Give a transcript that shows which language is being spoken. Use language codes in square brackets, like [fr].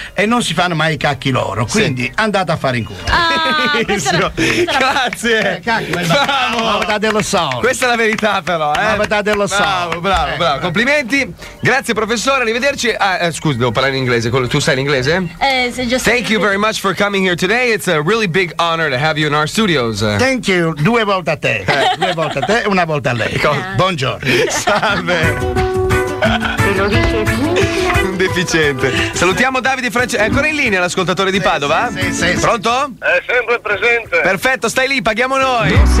[it] E non si fanno mai i cacchi loro, quindi sì, andate a fare in culo. Benissimo, grazie. Bravo. Mamma dello sol. Questa è la verità però, eh? Mamma dello sol. Bravo. Complimenti. Grazie professore, arrivederci. Scusa, devo parlare in inglese. Tu sai l'inglese? Se [en] thank you very much for coming here today. It's a really big honor to have you in our studios. Thank you. [it] Due volte a te. Due volte a te e una volta a lei. Buongiorno. Salve. Un deficiente. Salutiamo Davide Francesco. È ancora in linea l'ascoltatore di Padova? Sì. Pronto? È sempre presente. Perfetto, stai lì, paghiamo noi.